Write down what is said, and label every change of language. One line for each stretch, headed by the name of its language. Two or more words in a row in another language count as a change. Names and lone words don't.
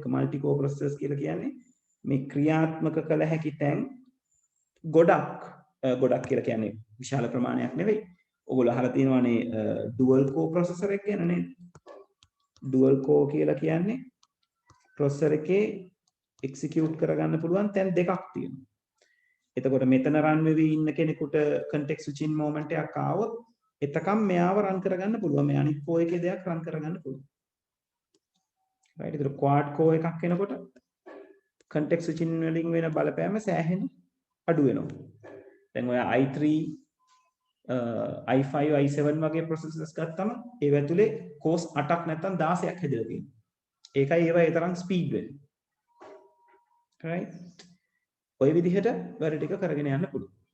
English: multi core processors
Sinhala: කියලා කියන්නේ මේ ක්‍රියාත්මක කළ හැකි තැන් ගොඩක් කියලා කියන්නේ විශාල ප්‍රමාණයක් නෙවෙයි. ඔයගොල්ලෝ අහලා තියෙනවානේ
English: dual core processor
Sinhala: එක ගැන නේද?
English: dual core
Sinhala: කියලා කියන්නේ processor එකේ execute කරගන්න පුළුවන් තැන් දෙකක් තියෙනවා. එතකොට මෙතන run වෙවි ඉන්න කෙනෙකුට
English: context switching moment
Sinhala: එකක් ආවොත් එතකම් මෙයාව run කරගන්න පුළුවන්. මේ අනිත් core එකේ දෙයක් run කරගන්න පුළුවන්. right ඒතර
English: quad core
Sinhala: එකක් එනකොට
English: context switching
Sinhala: වලින් වෙන බලපෑම සෑහෙන අඩු වෙනවා. දැන් ඔය i3 i5 i7 වගේ processors ගත්තම ඒව ඇතුලේ cores 8ක් නැත්නම් 16ක් හැදලා තියෙනවා. ඒකයි ඒවා ඒ තරම් ස්පීඩ් වෙන්නේ. right ඔය විදිහට වැඩ ටික කරගෙන යන්න පුළුවන්.